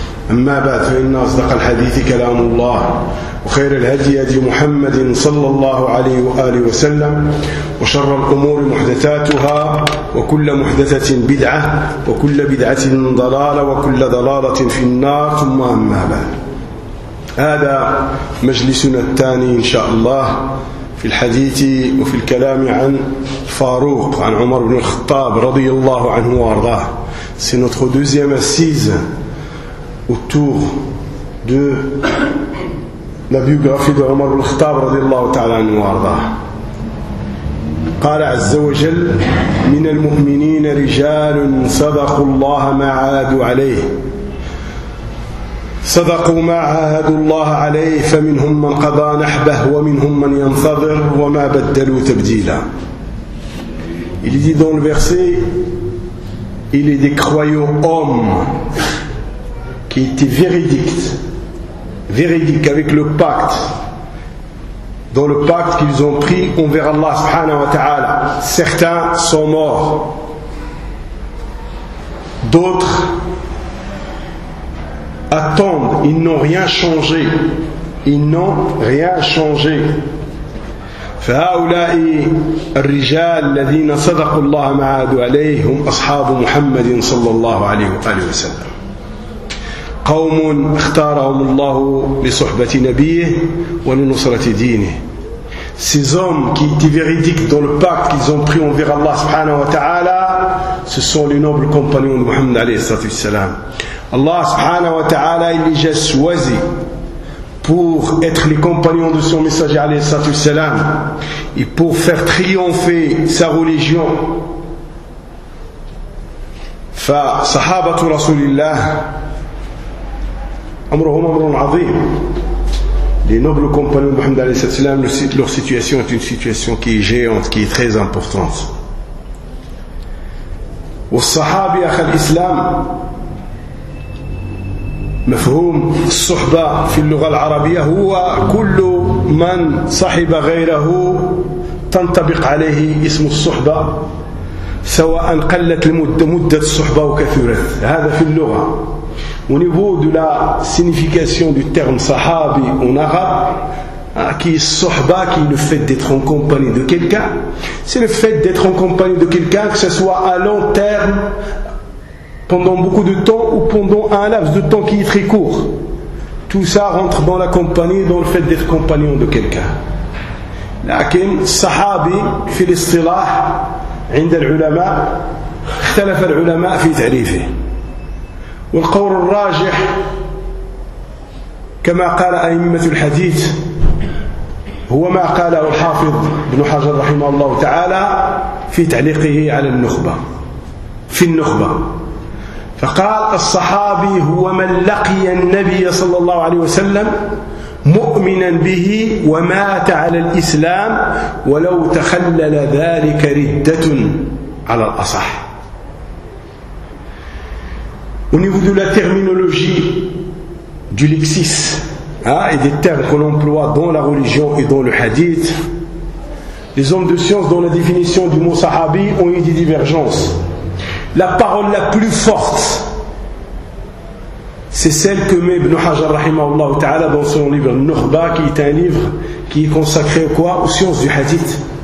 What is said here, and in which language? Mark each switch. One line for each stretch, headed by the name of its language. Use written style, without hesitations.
Arabic: أما بعد، فإن أصدق الحديث كلام الله، وخير الهدي هدي محمد صلى الله عليه وآله وسلم، وشر الأمور محدثاتها، وكل محدثة بدعة، وكل بدعة ضلالة، وكل ضلالة في النار. ثم أما بعد، هذا مجلسنا الثاني إن شاء الله في الحديث وفي الكلام عن فاروق، عن عمر بن الخطاب رضي الله عنه وارضاه.
French: سنتخو دوزيام سيزن autour de la biographie de Omar al-Khattab
Arabic: radiyallahu ta'ala anhu wa ardah. قال عز وجل: من المؤمنين رجال صدقوا الله ما عاهدوا عليه فمنهم من قضى نحبه ومنهم من ينتظر وما بدلوا تبديلا.
French: Il dit dans le verset, il est des croyants hommes qui était véridique avec le pacte, dans le pacte qu'ils ont pris envers Allah subhanahu wa ta'ala. Certains sont morts, d'autres attendent, ils n'ont rien changé,
Arabic: فهؤلاء الرجال الذين صدقوا الله ما عادوا عليه هم أصحاب محمد صلى الله عليه وآله وسلم. قوم اختارهم الله لصحبة نبيه ولنصرة دينه.
French: Ces hommes qui étaient véridiques dans le pacte qu'ils ont pris envers Allah subhanahu wa ta'ala, ce sont les nobles compagnons de Muhammad alayhi salatu wassalam. Allah subhanahu wa ta'ala, il les a choisis pour être les compagnons de son messager alayhi salatu wassalam, et pour faire triompher sa religion.
Arabic: فصحابه رسول الله أمرهم أمر عظيم.
French: Les nobles compagnons de Muhammad alayhi salam, leur situation est une situation qui est géante, qui est très importante.
Arabic: والصحابي أخ الإسلام مفهوم الصحبة في اللغة العربية هو كل من صحب غيره تنطبق عليه اسم الصحبة، سواء قلت مدة الصحبة أو كثرت. هذا في اللغة.
French: Au niveau de la signification du terme sahabi en arabe, qui est sohba, qui est le fait d'être en compagnie de quelqu'un, c'est le fait d'être en compagnie de quelqu'un, que ce soit à long terme, pendant beaucoup de temps, ou pendant un laps de temps qui est très court. Tout ça rentre dans la compagnie, dans le fait d'être compagnon de quelqu'un.
Arabic: Lakin, sahabi, fi l'istilah, عند العلماء, اختلف العلماء في تعريفه. والقول الراجح كما قال أئمة الحديث هو ما قاله الحافظ ابن حجر رحمه الله تعالى في تعليقه على النخبة، في النخبة، فقال: الصحابي هو من لقي النبي صلى الله عليه وسلم مؤمنا به ومات على الإسلام ولو تخلل ذلك ردة على الأصح.
French: Au niveau de la terminologie, du lexis, et des termes qu'on emploie dans la religion et dans le hadith, les hommes de science dans la définition du mot sahabi ont eu des divergences. La parole la plus forte, c'est celle que met Ibn Hajar rahimahullah ta'ala dans son livre Nukhba, qui est un livre qui est consacré aux sciences du hadith.